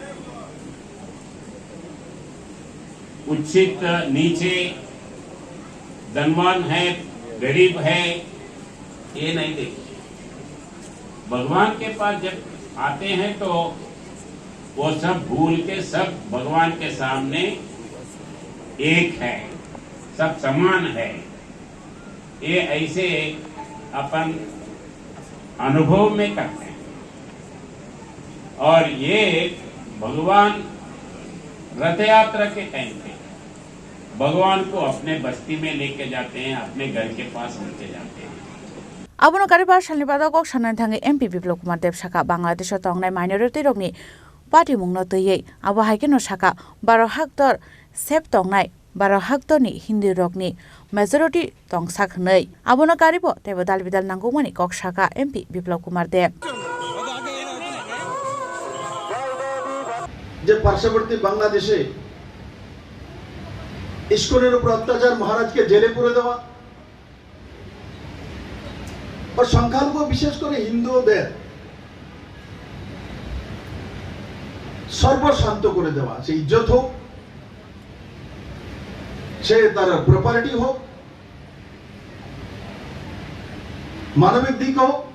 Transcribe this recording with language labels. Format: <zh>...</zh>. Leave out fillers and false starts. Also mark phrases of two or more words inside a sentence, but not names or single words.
<hi>उच्चित नीचे धनवान है गरीब है ये नहीं देखिए भगवान के पास जब आते हैं तो वो सब भूल के सब भगवान के सामने एक है सब समान है ये ऐसे अपन अनुभव में करते हैं और ये भगवान रथ यात्रा के टाइम पे भगवान को अपने बस्ती में लेके जाते हैं अपने घर के पास लेके जाते हैं</hi> <trp>Abono kariba salni pada kok shanan thange MP Biplop Kumar Deb saka Bangladesh tongnai minority rokni party mungno tuye abo haikeno saka 12 hektar sep tongnai 12 hektar ni Hindi rokni majority tongsak nei abono karibo tebo dalbidal nangumani kok saka MP Biplop Kumar Deb</trp> <bn>যে পার্শ্ববর্তী বাংলাদেশে ইস্কনের উপর অত্যাচার মহারাজকে জেলে পুরে দেওয়া আর সংখ্যালঘু বিশেষ করে হিন্দুদের সর্বশান্ত করে দেওয়া সে ইজ্জত হোক সে তার প্রপার্টি হোক মানবিক দিক হোক</bn>